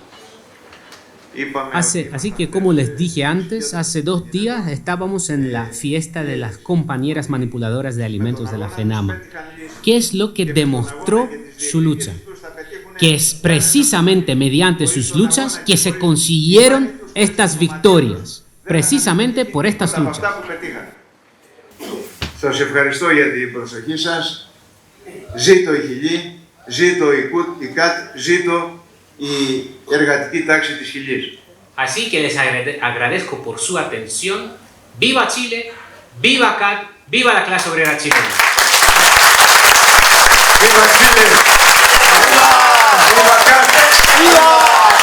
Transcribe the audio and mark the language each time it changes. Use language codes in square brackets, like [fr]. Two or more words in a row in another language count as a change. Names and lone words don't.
[es] Así que, como les dije antes, hace 2 días estábamos en la fiesta de las compañeras manipuladoras de alimentos de la FENAMA. ¿Qué es lo que demostró su lucha? Que es precisamente mediante sus luchas que se consiguieron estas victorias. Precisamente por estas luchas. [el] Σας ευχαριστώ για την προσοχή σας. Ζήτω η Χιλή, ζήτω η ΚΑΤ, ζήτω η εργατική τάξη της Χιλής. [es] Así que les agradezco por su atención. ¡Viva Chile! ¡Viva CAT! ¡Viva la clase obrera chilena! ¡Viva Chile! ¡Viva CAT! ¡Viva!